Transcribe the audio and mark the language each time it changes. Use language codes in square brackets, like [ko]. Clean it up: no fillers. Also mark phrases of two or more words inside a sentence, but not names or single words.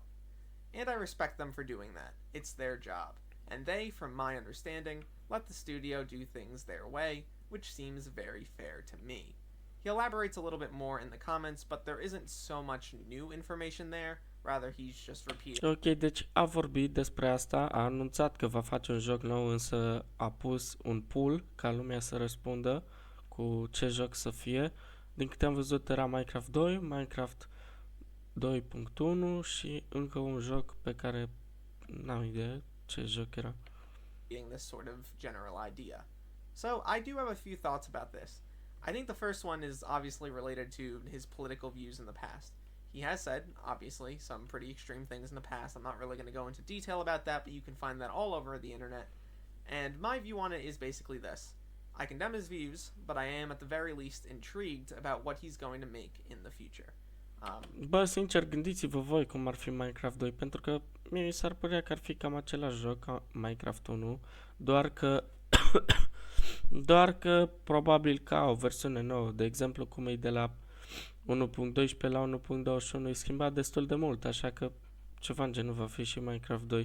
[en] And I respect them for doing that. It's their job. And they, from my understanding, let the studio do things their way, which seems very fair to me. He elaborates a little bit more in the comments, but there isn't so much new information there, rather he's just repeating. [ro] Ok, deci a vorbit despre asta, a anunțat că va face un joc nou, însă a pus un pool ca lumea să răspundă cu ce joc să fie. Din câte am văzut era Minecraft 2, Minecraft 2.1 și încă un joc pe care n-am idee ce joc era. [en] This sort of general idea. So I do have a few thoughts about this. I think the first one is obviously related to his political views in the past. He has said, obviously, some pretty extreme things in the past. I'm not really going to go into detail about that, but you can find that all over the internet. And my view on it is basically this. I condemn his views, but I am at the very least intrigued about what he's going to make in the future. [ro] Bă, sincer, gândiți-vă voi cum ar fi Minecraft 2, pentru că mie mi s-ar părea că ar fi cam același joc ca Minecraft 1, doar că probabil ca o versiune nouă, de exemplu cum e de la 1.12 la 1.21 e schimbat destul de mult, așa că ceva în genul va fi și Minecraft 2.